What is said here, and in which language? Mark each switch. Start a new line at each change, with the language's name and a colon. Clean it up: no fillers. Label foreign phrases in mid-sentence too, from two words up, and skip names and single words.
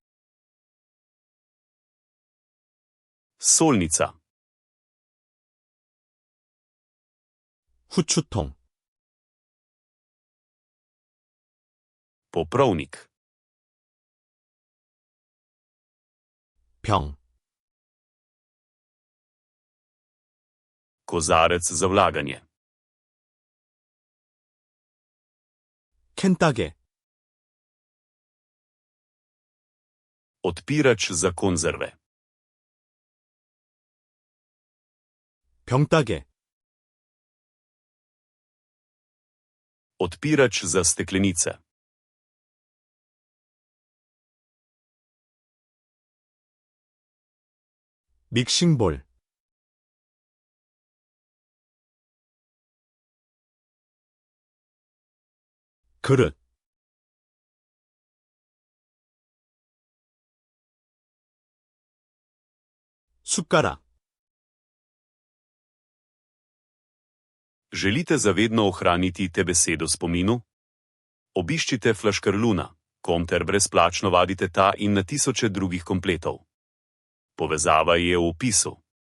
Slovenian: Solnica.
Korean: 후추통,
Slovenian: Poprovnik.
Korean: 병,
Slovenian: Kozarec za vlaganje.
Korean: 캔따개,
Slovenian: Odpirač za konzerve.
Korean: 병따개,
Slovenian: Odpirač za steklenice.
Korean: 믹싱볼, 그릇, 숟가락,
Slovenian: Želite zavedno ohraniti te besede v spominu? Obiščite Flaškarluna, ter brezplačno vadite ta in na tisoče drugih kompletov. Povezava je v opisu.